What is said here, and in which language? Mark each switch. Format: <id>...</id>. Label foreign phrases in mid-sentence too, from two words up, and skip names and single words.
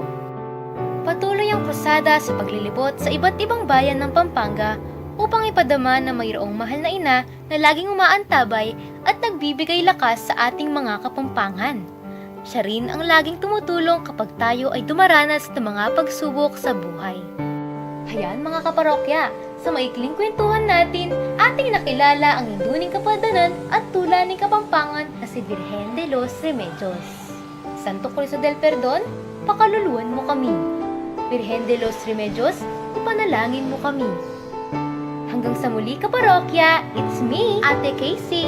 <tl>Patuloy ang krusada sa paglilibot sa iba't ibang bayan ng Pampanga upang ipadama na mayroong mahal na ina na laging umaantabay at nagbibigay lakas sa ating mga kapampangan. Siya rin ang laging tumutulong kapag tayo ay dumaranas ng mga pagsubok sa buhay. Hayan mga kaparokya, sa maikling kwentuhan natin, ating nakilala ang linduning kapadanan at tula ng Kapampangan na si Virgen de los Remedios.</tl> <pam>Santo Cristo del Perdon, pakaluluan mo kami.</pam> <tl>Virgen de los Remedios, ipanalangin mo kami. Hanggang sa muli kaparokya,</tl> <en>it's me, Ate Casey.</en>